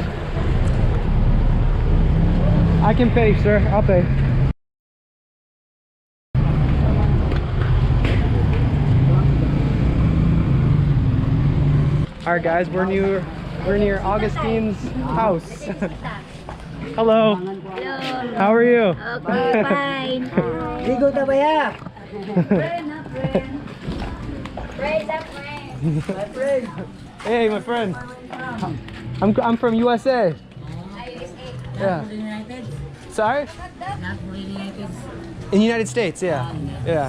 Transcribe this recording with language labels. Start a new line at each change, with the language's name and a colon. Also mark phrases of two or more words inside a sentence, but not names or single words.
English: I can pay, sir. I'll pay. All right, guys, we're near Augustine's house. Hello. Hello. How are you? Okay, fine. Ligo na ba ya? Friend, a friend. Friend, a friend. My friend. Hey, my friend. I'm from USA. Yeah. United? Sorry? Not really United. In the United States, yeah. Yeah.